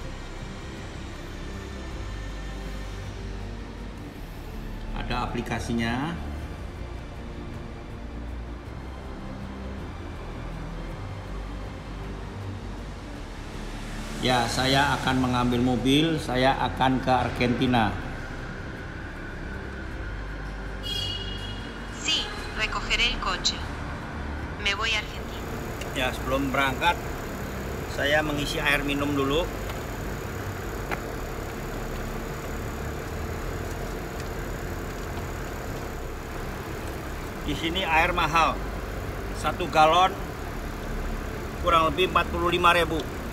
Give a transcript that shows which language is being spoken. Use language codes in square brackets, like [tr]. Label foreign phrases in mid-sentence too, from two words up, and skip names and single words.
[id] Ada aplikasinya. Ya, saya akan mengambil mobil, saya akan ke Argentina. [es] Sí, recogeré el coche. Me voy a Argentina. [id] Ya, sebelum berangkat, saya mengisi air minum dulu. Di sini air mahal. 1 galon kurang lebih 45.000.